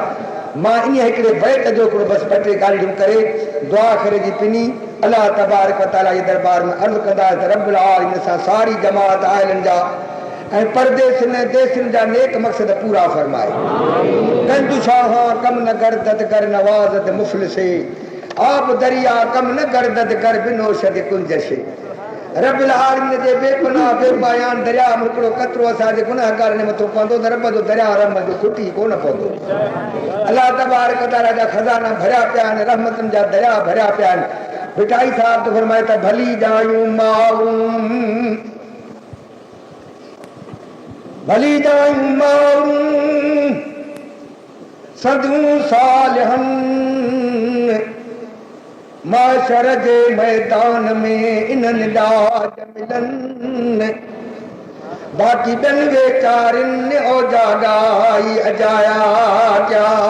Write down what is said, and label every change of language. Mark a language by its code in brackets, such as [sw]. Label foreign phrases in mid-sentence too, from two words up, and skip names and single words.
[sd] मां इन हिकिड़े बैत जो हिकिड़ो बसि ॿ टे ॻाल्हियूं करे दुआ करे जी पिनी [ar] الله تبارك وتعالى [sd] जे दरबार में अर्ज़ु कंदासीं त [ar] رب العالمين [sd] सां सारी जमात आयलनि जा ऐं परदेसिन देसिन जा नेक मक़सद पूरा फरमाए। [fa] گنج شاه کم نگردد گر نوازد مفلسی، آب دریا کم نگردد گر بنوشد گنجشکی. [ar] رب العالمین [sd] जे बेगुनाह बेबयान दरिया में हिकिड़ो कतरो असांजे गुनाहगार ने मथो पवंदो त रब जो दरिया रहमत जो खुटी कोन पवंदो। [ar] الله تبارك وتعالى [sd] जा खज़ाना भरिया पिया आहिनि, रहमतुनि जा दरिया भरिया पिया आहिनि। बिटाई साहब तो फरमाए त भली जायूं माऊं भली जायूं माऊं सदूं सालिहन माशर जे मैदान में इन्हनि ॾाज मिलन, बाक़ी ॿियनि वेचारिन ओ जागाई अजाया क्या।